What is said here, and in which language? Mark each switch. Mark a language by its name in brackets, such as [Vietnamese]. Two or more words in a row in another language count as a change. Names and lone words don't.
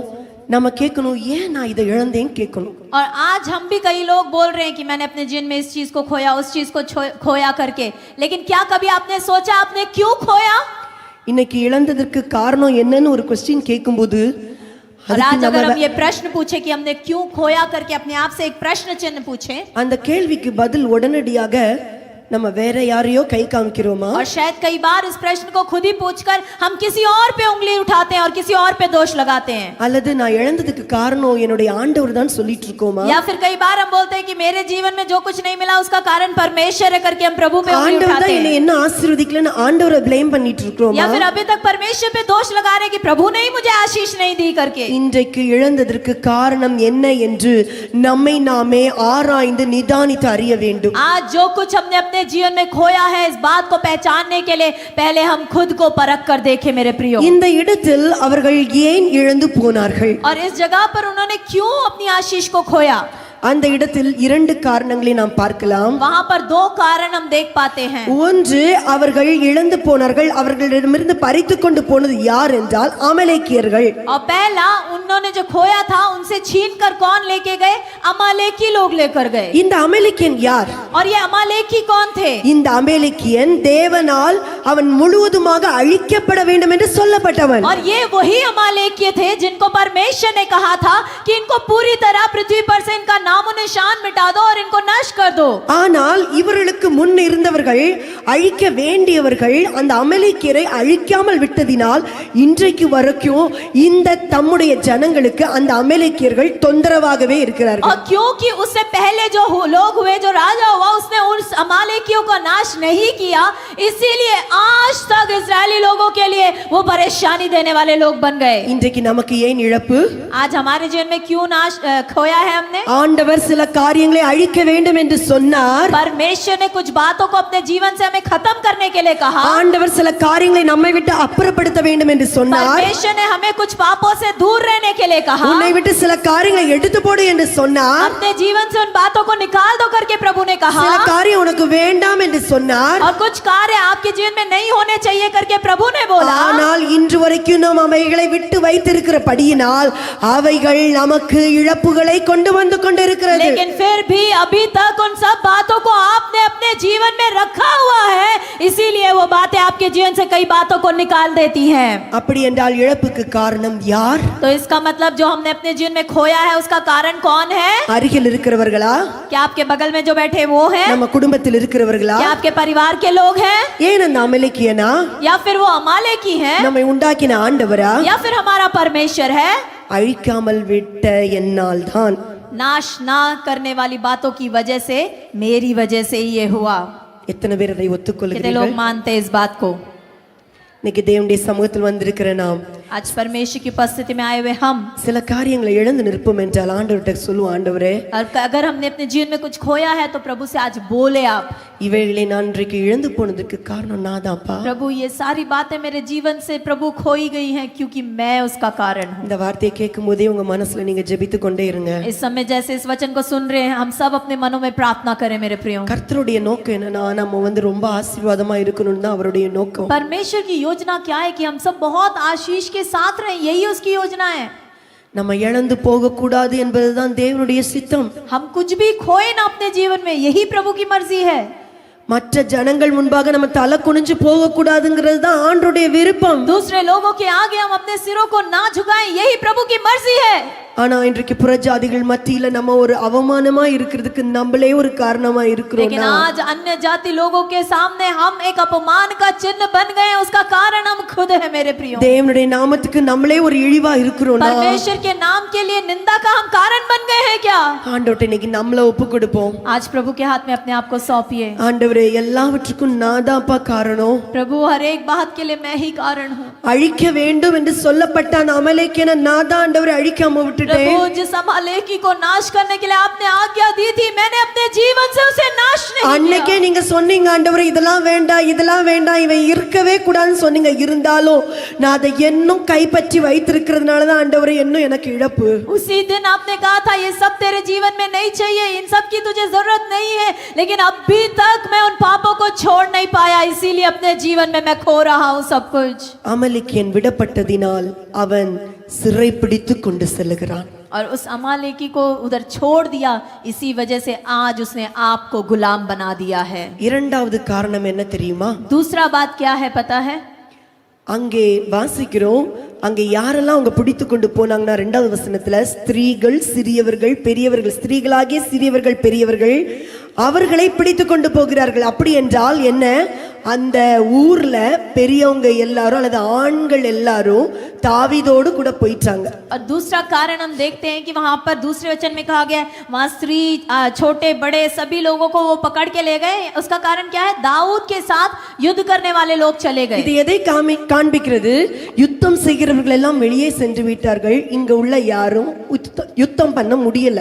[Tamil] நம்ம கேட்கணும், ஏன் நான் இதை இழந்தேன்னு கேட்கணும். [Hindi] और आज हम भी कई लोग बोल रहे हैं कि मैंने अपने जीवन में इस चीज को खोया, उस चीज को खोया करके. लेकिन क्या कभी आपने सोचा आपने क्यों खोया? [Tamil] இன்னைக்கு இழந்ததற்கு காரணம் என்னன்னு ஒரு क्वेश्चन கேட்கும்போது, [Hindi] और आज अगर हम ये प्रश्न पूछे कि हमने क्यों खोया करके अपने आप से एक प्रश्न चिन्ह पूछे, [Tamil] அந்த கேள்விக்கு பதில் உடனடியாக நம்ம வேற யாரையோ கை காமிக்கிறோமா? [Hindi] और शायद कई बार इस प्रश्न को खुद ही पूछकर हम किसी और पे उंगली उठाते हैं और किसी और पे दोष लगाते हैं. [Tamil] அல்லது நான் இழந்ததுக்கு காரணம் என்னுடைய ஆண்டவர் தான் சொல்லிட்டு இருக்கோமா? [Hindi] या फिर कई बार हम बोलते हैं कि मेरे जीवन में जो कुछ नहीं मिला उसका कारण परमेश्वर है करके हम प्रभु पे उंगली [Tamil] ஆண்டவர் [Hindi] उठाते [Tamil] தான் என்னை [Hindi] हैं. [Tamil] என்ன ஆசீர்வதிக்கலன்னு ஆண்டவரை ப்ளேம் பண்ணிட்டு இருக்கோமா? [Hindi] या फिर अभी तक परमेश्वर पे दोष लगा रहे हैं कि प्रभु ने ही मुझे आशीष नहीं दी करके. [Tamil] இன்றைக்கு இழந்ததற்கு காரணம் என்ன என்று நம்மை நாமே ஆராய்ந்து நிதானித்து அறிய வேண்டும். [Hindi] आज जो कुछ हमने अपने जीवन में खोया है, इस बात को पहचानने के लिए पहले हम खुद को परख कर देखें मेरे प्रियो. [Tamil] இந்த இடத்தில் அவர்கள் ஏன் இழந்து போனார்கள்? [Hindi] और इस जगह पर उन्होंने क्यों अपनी आशीष को खोया? [Tamil] அந்த இடத்தில் இரண்டு காரணங்களை நாம் பார்க்கலாம். [Hindi] वहां पर दो कारण हम देख पाते हैं. [Tamil] ஒன்று, அவர்கள் இழந்து போனார்கள், அவர்களிடமிருந்து பறித்து கொண்டு போனது யார் என்றால் அமலேக்கியர்கள். [Hindi] और पहला उन्होंने जो खोया था उनसे छीन कर कौन लेके गए? अमालेकी लोग लेकर गए. [Tamil] இந்த அமலேக்கியன் யார்? [Hindi] और ये अमालेकी कौन थे? [Tamil] இந்த அமலேக்கியன் தேவனால் அவன் முழுவதுமாக அழிக்கப்பட வேண்டும் என்று சொல்லப்பட்டவன். [Hindi] और ये वही अमालेकी थे जिनको परमेश्वर ने कहा था कि इनको पूरी तरह पृथ्वी पर से इनका नामो निशान मिटा दो और इनको नष्ट कर दो. [Tamil] ஆனால் இவர்களுக்கு முன் இருந்தவர்கள், அழிக்க வேண்டியவர்கள் அந்த அமலேக்கியரை அழிக்காமல் விட்டதினால் இன்றைக்கு வரைக்கும் இந்த தம்முடைய ஜனங்களுக்கு அந்த அமலேக்கியர்கள் தொந்தரவாகவே இருக்கிறார்கள். [Hindi] और क्योंकि उससे पहले जो लोग हुए, जो राजा हुआ, उसने उन अमालेकियों का नाश नहीं किया, इसीलिए आज तक इजरायली लोगों के लिए वो परेशानी देने वाले लोग बन गए. [Tamil] இன்றைக்கு நமக்கு ஏன் இழப்பு? [Hindi] आज हमारे जीवन में क्यों नाश खोया है हमने? [Tamil] ஆண்டவர் சில காரியங்களை அழிக்க வேண்டும் என்று சொன்னார். [Hindi] परमेश्वर ने कुछ बातों को अपने जीवन से हमें खत्म करने के लिए कहा. [Tamil] ஆண்டவர் சில காரியங்களை நம்மை விட்டு அப்புறப்படுத்த வேண்டும் என்று சொன்னார். [Hindi] परमेश्वर ने हमें कुछ पापों से दूर रहने के लिए कहा. [Tamil] உன்னை விட்டு சில காரியங்களை எடுத்து போடு என்று சொன்னார். [Hindi] अपने जीवन से उन बातों को निकाल दो करके प्रभु ने कहा. [Tamil] சில காரியம் உனக்கு வேண்டாம் என்று சொன்னார். [Hindi] और कुछ कार्य आपके जीवन में नहीं होने चाहिए करके प्रभु ने बोला. [Tamil] ஆனால் இன்று वரைக்கும் நாம் அவைகளை விட்டு வைத்திருக்கிறபடியினால் அவைகள் நமக்கு இழப்புகளை கொண்டு வந்து கொண்டிருக்கிறது. [Hindi] लेकिन फिर भी अभी तक उन सब बातों को आपने अपने जीवन में रखा हुआ है, इसीलिए वो बातें आपके जीवन से कई बातों को निकाल देती हैं. [Tamil] அப்படி என்றால் இழப்புக்கு காரணம் யார்? [Hindi] तो इसका मतलब जो हमने अपने जीवन में खोया है उसका कारण कौन है? [Tamil] அருகில் இருக்கிறவர்களா? [Hindi] क्या आपके बगल में जो बैठे वो हैं? [Tamil] நம்ம குடும்பத்தில் இருக்கிறவர்களா? [Hindi] क्या आपके परिवार के लोग हैं? [Tamil] ஏன் அந்த அமலேக்கியனா? [Hindi] या फिर वो अमालेकी हैं? [Tamil] நம்மை உண்டாக்கின ஆண்டவரா? [Hindi] या फिर हमारा परमेश्वर है? [Tamil] அழிக்காமல் விட்ட என்னால் தான். [Hindi] नाश ना करने वाली बातों की वजह से, मेरी वजह से ही ये हुआ. [Tamil] எத்தனை பேர் அதை [Hindi] कितने लोग [Tamil] ஒத்துக்கொள்கிறீர்கள்? [Hindi] मानते हैं इस बात को? [Tamil] இன்னைக்கு தேவனுடைய சமூகத்தில் வந்திருக்கிற நாம் [Hindi] आज परमेश्वर की उपस्थिति में आए हुए हम, [Tamil] சில காரியங்களை இழந்து நிற்போம் என்றால் ஆண்டவர்கிட்ட சொல்லுவோம், ஆண்டவரே [Hindi] और अगर हमने अपने जीवन में कुछ खोया है तो प्रभु से आज बोले आप, [Tamil] இவைகளை நான் இன்றைக்கு இழந்து போனதுக்கு காரணம் நான் தான்ப்பா. [Hindi] प्रभु ये सारी बातें मेरे जीवन से प्रभु खोई गई हैं क्योंकि मैं उसका कारण हूँ। [Tamil] இந்த வார்த்தையை கேட்கும் போதே உங்க மனசுல நீங்க ஜெபித்து கொண்டே இருங்க. [Hindi] इस समय जैसे इस वचन को सुन रहे हैं, हम सब अपने मनों में प्रार्थना करें मेरे प्रियो। [Tamil] கர்த்தருடைய நோக்கம் என்னன்னா, நம்ம ரொம்ப ஆசீர்வாதமா இருக்கணும்னு தான் அவருடைய நோக்கம். [Hindi] परमेश्वर की योजना क्या है कि हम सब बहुत आशीष के साथ रहें, यही उसकी योजना है। [Tamil] நம்ம இழந்து போக கூடாது என்பதுதான் தேவனுடைய சித்தம். [Hindi] हम कुछ भी खोए ना अपने जीवन में, यही प्रभु की मर्जी है। [Tamil] மற்ற ஜனங்கள் முன்பாக நம்ம தலை குனிஞ்சு போக கூடாதுங்கிறது தான் ஆண்டவருடைய விருப்பம். [Hindi] दूसरे लोगों के आगे हम अपने सिरों को ना झुकाएं, यही प्रभु की मर्जी है। [Tamil] ஆனா இன்றைக்கு புறஜாதிகள் மத்தியில நம்ம ஒரு அவமானமா இருக்கிறதுக்கு நம்மளே ஒரு காரணமா இருக்கிறோம். [Hindi] लेकिन आज अन्य जाति लोगों के सामने हम एक अपमान का चिन्ह बन गए हैं, उसका कारण हम खुद है मेरे प्रियो। [Tamil] தேவனுடைய நாமத்துக்கு நம்மளே ஒரு இழிவா இருக்கிறோம். [Hindi] परमेश्वर के नाम के लिए निंदा का हम कारण बन गए हैं क्या? [Tamil] ஆண்டவர்ட்ட இன்னைக்கு நம்மள ஒப்பு கொடுப்போம். [Hindi] आज प्रभु के हाथ में अपने आप को सौंपिए। [Tamil] ஆண்டவரே, எல்லாவற்றுக்கும் நான் தான்ப்பா காரணம். [Hindi] प्रभु हर एक बात के लिए मैं ही कारण हूँ। [Tamil] அழிக்க வேண்டும் என்று சொல்லப்பட்ட அந்த அமலேக்கியனை நான் தான் ஆண்டவரை அழிக்காம விட்டுட்டேன். [Hindi] प्रभु जिस अमालेकी को नाश करने के लिए आपने आज्ञा दी थी, मैंने अपने जीवन से उसे नाश नहीं किया। [Tamil] அன்னைக்கே நீங்க சொன்னீங்க, ஆண்டவரே இதெல்லாம் வேண்டாம், இதெல்லாம் வேண்டாம், இவன் இருக்கவே கூடாதுன்னு சொன்னீங்க. இருந்தாலும் நான் அதை இன்னும் கைப்பற்றி வைத்திருக்கிறதுனால தான் ஆண்டவரே இன்னும் எனக்கு இழப்பு. [Hindi] उसी दिन आपने कहा था ये सब तेरे जीवन में नहीं चाहिए, इन सब की तुझे जरूरत नहीं है, लेकिन अभी तक मैं उन पापों को छोड़ नहीं पाया, इसीलिए अपने जीवन में मैं खो रहा हूँ सब कुछ। [Tamil] அமலேக்கியன் விடப்பட்டதினால் அவன் சிறை பிடித்து கொண்டு செல்லுகிறான். [Hindi] और उस अमालेकी को उधर छोड़ दिया, इसी वजह से आज उसने आपको गुलाम बना दिया है। [Tamil] இரண்டாவது காரணம் என்ன தெரியுமா? [Hindi] दूसरा बात क्या है पता है? [Tamil] அங்கே வாசிக்கிறோம், அங்கே யாரெல்லாம் அவங்க பிடித்து கொண்டு போனாங்கன்னா, 2வது வசனத்துல ஸ்திரீகள் சிறியவர்கள் பெரியவர்கள், ஸ்திரீகளாகிய சிறியவர்கள் பெரியவர்கள் அவர்களை பிடித்து கொண்டு போகிறார்கள். அப்படி என்றால் என்ன? அந்த ஊர்ல பெரியவங்க எல்லாரும் அல்லது ஆண்கள் எல்லாரும் தாவீதோடு கூட போயிட்டாங்க. [Hindi] और दूसरा कारण हम देखते हैं कि वहां पर दूसरे वचन में कहा गया वहां स्त्री छोटे बड़े सभी लोगों को वो पकड़ के ले गए। उसका कारण क्या है? दाऊद के साथ युद्ध करने वाले लोग चले गए। [Tamil] இது எதை காண்பிக்கிறது? யுத்தம் செய்கிறவர்கள் எல்லாம் வெளியே சென்று விட்டார்கள், இங்க உள்ள யாரும் யுத்தம் பண்ண முடியல.